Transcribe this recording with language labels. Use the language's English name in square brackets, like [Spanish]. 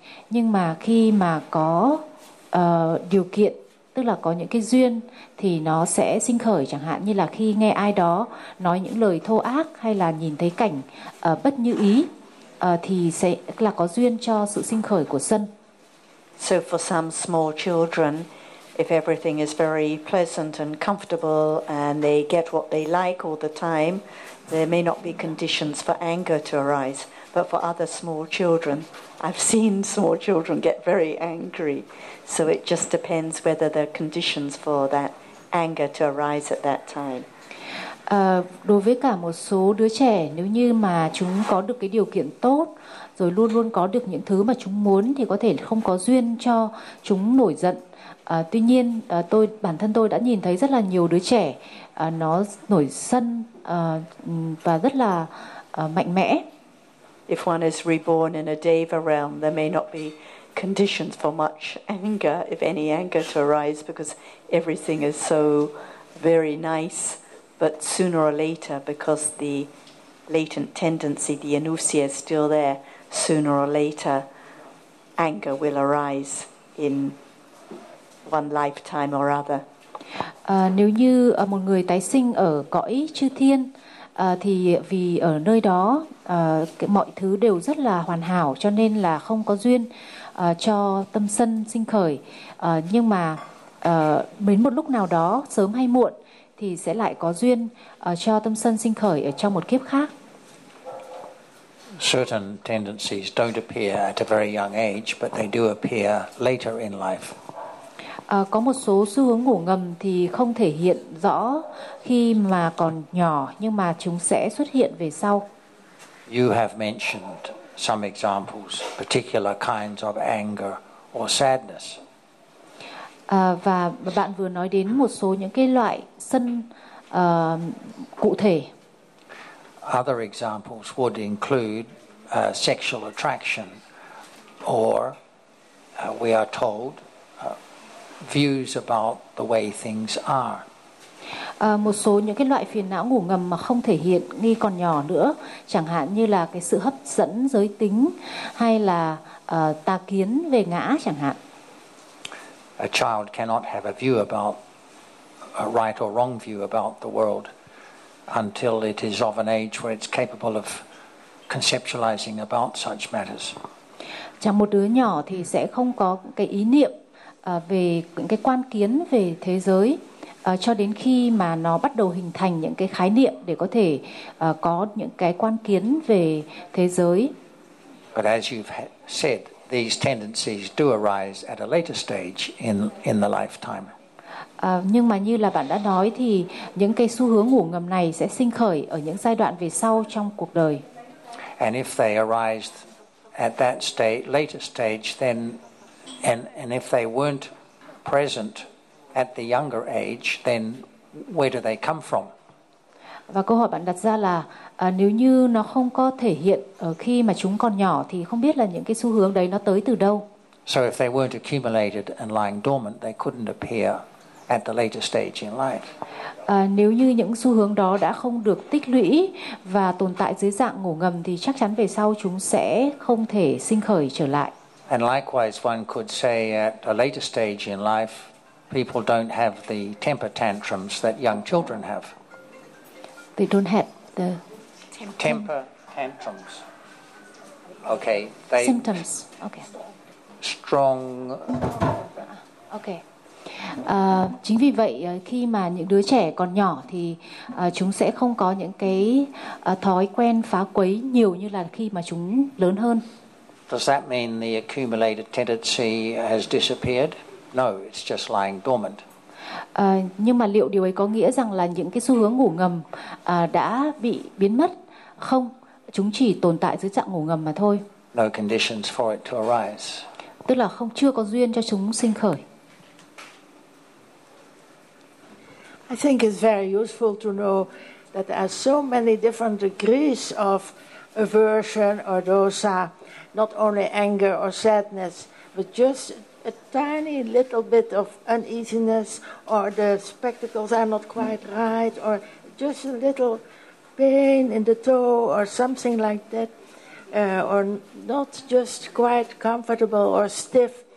[Vietnamese] Nhưng mà khi mà có điều kiện, tức là có những cái duyên, thì nó sẽ sinh khởi, chẳng hạn như là khi nghe ai đó nói những lời thô ác hay là nhìn thấy cảnh bất như ý, thì sẽ là có duyên cho sự sinh khởi của sân. [English] So for some small children, if everything is very pleasant and comfortable and they get what they like all the time, there may not be conditions for anger to arise. But for other small children, I've seen small children get very angry. So it just depends whether there are conditions for that anger to arise at that time. [Vietnamese] Đối với cả một số đứa trẻ, nếu như mà chúng có được cái điều kiện tốt, rồi luôn luôn có được những thứ mà chúng muốn, thì có thể không có duyên cho chúng nổi giận. Tuy nhiên, bản thân tôi đã nhìn thấy rất là nhiều đứa trẻ nó nổi sân và rất là mạnh mẽ. [English] If one is reborn in a deva realm, there may not be conditions for much anger, if any anger to arise, because everything is so very nice. But sooner or later, because the latent tendency, the anusya, is still there, sooner or later anger will arise in one lifetime or other. [Vietnamese] Nếu như một người tái sinh ở cõi chư thiên thì vì ở nơi đó mọi thứ đều rất là hoàn hảo, cho nên là không có duyên cho tâm sân sinh khởi. Nhưng mà đến một lúc nào đó, sớm hay muộn, thì sẽ lại có duyên cho tâm sân sinh khởi ở trong một kiếp khác. [English] Certain tendencies don't appear at a very young age, but they do appear later in life. [Vietnamese] Có một số xu hướng ngủ ngầm thì không thể hiện rõ khi mà còn nhỏ, nhưng mà chúng sẽ xuất hiện về sau. [English] You have mentioned some examples, particular kinds of anger or sadness. [Vietnamese] Và bạn vừa nói đến một số những cái loại sân cụ thể. [English] Other examples would include sexual attraction, or we are told views about the way things are. [Vietnamese] Một số những cái loại phiền não ngủ ngầm mà không thể hiện khi còn nhỏ nữa, chẳng hạn như là cái sự hấp dẫn giới tính hay là tà kiến về ngã chẳng hạn. [English] A child cannot have a view about a right or wrong view about the world until it is of an age where it's capable of conceptualizing about such matters. [Vietnamese] Chẳng một đứa nhỏ thì sẽ không có cái ý niệm về những cái quan kiến về thế giới cho đến khi mà nó bắt đầu hình thành những cái khái niệm để có thể có những cái quan kiến về thế giới. [English] But as you've said, these tendencies do arise at a later stage in the lifetime. [Vietnamese] Nhưng mà như là bạn đã nói thì những cái xu hướng ngủ ngầm này sẽ sinh khởi ở những giai đoạn về sau trong cuộc đời. [English] And if they arise at that stage, later stage, then and if they weren't present at the younger age, then where do they come from? [Vietnamese] Và câu hỏi bạn đặt ra là nếu như nó không có thể hiện ở khi mà chúng còn nhỏ thì không biết là những cái xu hướng đấy nó tới từ đâu. [English] So if they weren't accumulated and lying dormant, they couldn't appear at the later stage in life. [Vietnamese] Nếu như những xu hướng đó đã không được tích lũy và tồn tại dưới dạng ngủ ngầm thì chắc chắn về sau chúng sẽ không thể sinh khởi trở lại. [English] And likewise, one could say at a later stage in life, people don't have the temper tantrums that young children have. They don't have the temper tantrums. Okay. They symptoms. Okay. Strong. Okay. [Vietnamese] Chính vì vậy khi mà những đứa trẻ còn nhỏ thì chúng sẽ không có những cái thói quen phá quấy nhiều như là khi mà chúng lớn hơn. [English] Does that mean the accumulated tendency has disappeared? No, it's just lying dormant. [Vietnamese] Nhưng mà liệu điều ấy có nghĩa rằng là những cái xu hướng ngủ ngầm đã bị biến mất? Không, chúng chỉ tồn tại dưới dạng ngủ ngầm mà thôi. [English] No conditions for it to arise. [Vietnamese] Tức là không, chưa có duyên cho chúng sinh khởi. [English] I think it's very useful to know that there are so many different degrees of aversion or dosa, not only anger or sadness, but just a tiny little bit of uneasiness, or the spectacles are not quite right, or just a little pain in the toe or something like that, or not just quite comfortable or stiff.